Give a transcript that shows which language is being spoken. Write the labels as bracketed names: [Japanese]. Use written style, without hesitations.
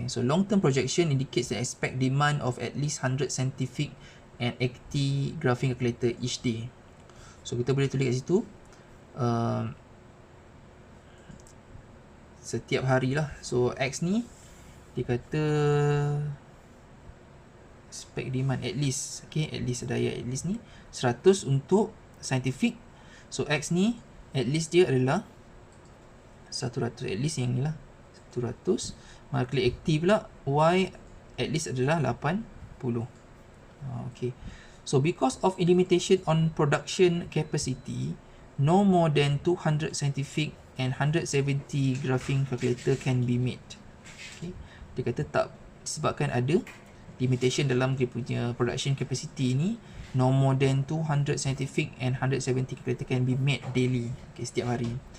[English] So long term projection indicates the expect demand of at least 100 scientific and 80 graphing calculator each day. [Malay] So kita boleh tulis kat situ setiap hari lah. So X ni dia kata spec demand at least, okay, at least daya at least ni 100 untuk scientific. So X ni at least dia adalah 100, at least yang ni lah 100. Maka aktif pula Y at least adalah 80. [English] Okay, so because of limitation on production capacity, no more than 200 scientific and 170 graphing calculator can be made. [Malay] Okay, dia kata tak, disebabkan ada limitation dalam dia punya production capacity ni, [English] no more than 200 scientific and 170 calculator can be made daily. [Malay] Okay, setiap hari.